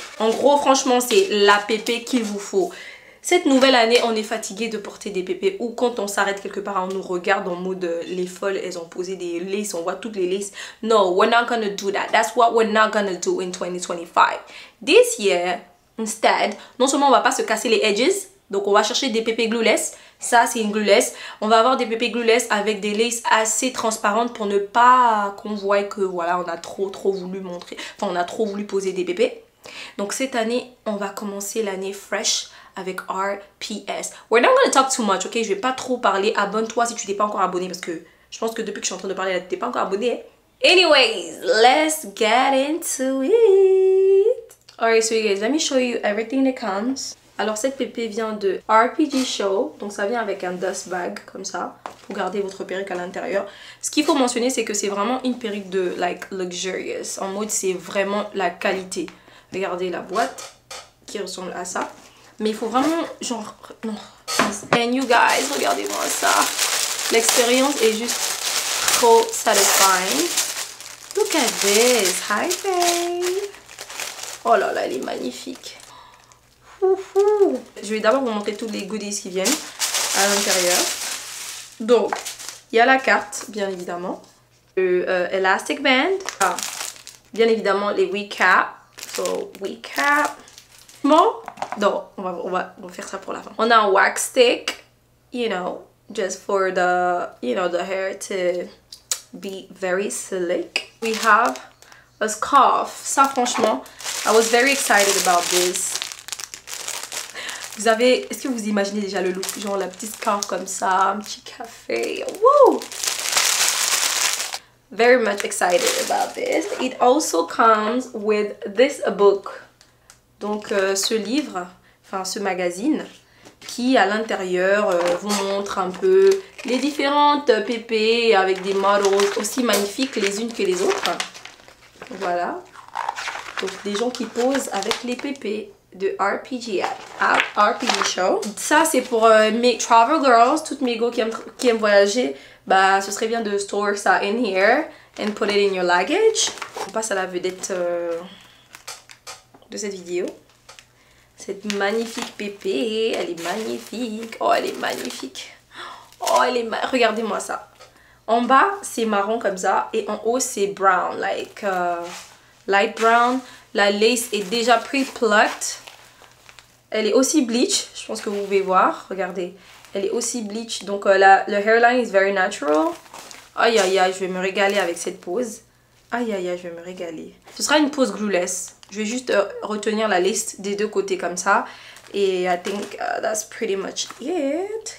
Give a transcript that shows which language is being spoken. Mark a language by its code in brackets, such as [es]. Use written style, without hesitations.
[fr] En gros, franchement, c'est la pépé qu'il vous faut. Cette nouvelle année, on est fatigué de porter des pépés ou quand on s'arrête quelque part, on nous regarde en mode les folles, elles ont posé des laces, on voit toutes les laces. [en] No, we're not gonna do that. That's what we're not gonna do in 2025. This year, instead, [fr] non seulement on va pas se casser les edges, donc on va chercher des pépés glueless. Ça, c'est une glueless. On va avoir des pépés glueless avec des laces assez transparentes pour ne pas qu'on voie que voilà, on a trop voulu montrer, enfin on a trop voulu poser des pépés. Donc cette année, on va commencer l'année fresh avec RPS. [en] We're not gonna talk too much, ok? [fr] Je vais pas trop parler. Abonne-toi si tu t'es pas encore abonné parce que je pense que depuis que je suis en train de parler, tu t'es pas encore abonné. Hein? [en] Anyways, let's get into it. Alright, so you guys, let me show you everything that comes. [fr] Alors cette pépé vient de RPG Show, donc ça vient avec un dust bag comme ça pour garder votre perruque à l'intérieur. Ce qu'il faut mentionner, c'est que c'est vraiment une perruque de [en] like luxurious, [fr] en mode c'est vraiment la qualité. Regardez la boîte qui ressemble à ça. Mais il faut vraiment genre non. [en] And you guys, [fr] regardez-moi ça. L'expérience est juste trop satisfying. [en] Look at this. Hi babe. [fr] Oh là là, elle est magnifique. Je vais d'abord vous montrer tous les goodies qui viennent à l'intérieur. Donc, il y a la carte, bien évidemment. Le elastic band. Ah, bien évidemment, les wig cap. So, wig cap. Bon, non, on va faire ça pour la fin. On a un [en] wax stick, you know, just for the, you know, the hair to be very slick. We have a scarf. [fr] Ça, franchement, [en] I was very excited about this. [fr] Vous avez, est-ce que vous imaginez déjà le look, genre la petite scarf comme ça, un petit café, woo! [en] Very much excited about this. It also comes with this book. [fr] Donc ce livre, enfin ce magazine, qui à l'intérieur vous montre un peu les différentes pépés avec des models aussi magnifiques les unes que les autres. Voilà. Donc des gens qui posent avec les pépés de RPG Show. Ça c'est pour mes travel girls, toutes mes go qui aiment voyager. Bah ce serait bien de store ça [en] in here. and put it in your luggage. [fr] On passe à la vedette de cette vidéo. Cette magnifique pépé, elle est magnifique. Oh, elle est magnifique. Oh, elle est regardez-moi ça. En bas, c'est marron comme ça. Et en haut, c'est brown, [en] like light brown. [fr] La lace est déjà pre-plucked. Elle est aussi bleach. Je pense que vous pouvez voir. Regardez. Elle est aussi bleach. Donc, le [en] hairline is very natural. [fr] Aïe, aïe, aïe. Je vais me régaler avec cette pose. Aïe, aïe, aïe. Je vais me régaler. Ce sera une pose glueless. Je vais juste retenir la lace des deux côtés comme ça. [en] Et I think that's pretty much it.